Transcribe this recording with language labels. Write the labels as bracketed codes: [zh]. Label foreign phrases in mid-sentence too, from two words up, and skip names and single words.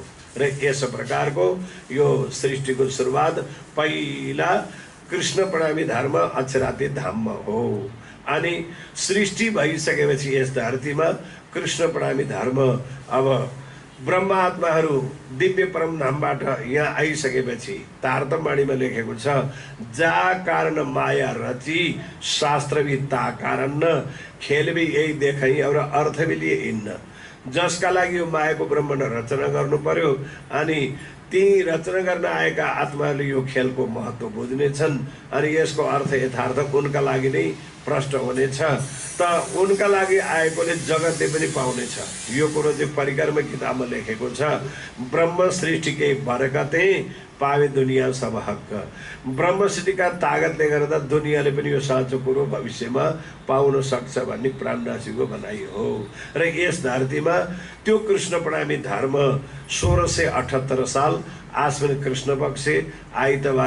[ne] र यस प्रकारको यो सृष्टिको सुरुवात पहिला कृष्ण प्रणामी धर्म अक्षराती धाममा हो। अनि सृष्टि भइसकेपछि यस धरतीमा कृष्ण प्रणामी धर्म अब ब्रह्म आत्माहरू दिव्य परम धामबाट यहाँ आइसकेपछि तारतम्यवाणीमा लेखेको छ, [hi] जा कारण माया रची शास्त्रविद ता कारण न खेल भी यही देखाइ और अर्थ भी लिए इन्न। [ne] जसका लागि यो मायाको ब्रह्माण्ड रचना गर्नु पर्यो अनि ती रचना गर्न आएका आत्माहरूले यो खेलको महत्त्व बुझ्नेछन् अनि यसको अर्थ यथार्थ उनका लागि नै प्रष्ट हुनेछ त उनका लागि आएकोले जगतले पनि पाउनेछ। यो कुरो चाहिँ परिकर्म किताबमा लेखेको छ। [hi] ब्रह्म सृष्टिकै बरकते पावे दुनिया सब हक। [ne] ब्रह्म सृष्टिका तागतले गर्दा दुनियाँले पनि यो साँचो कुरो भविष्यमा पाउन सक्छ भन्ने प्राणनाथजीको भनाइ हो। र यस धरतीमा त्यो कृष्ण प्रणामी धर्म 1678 साल आश्विन कृष्ण पक्ष आइतबार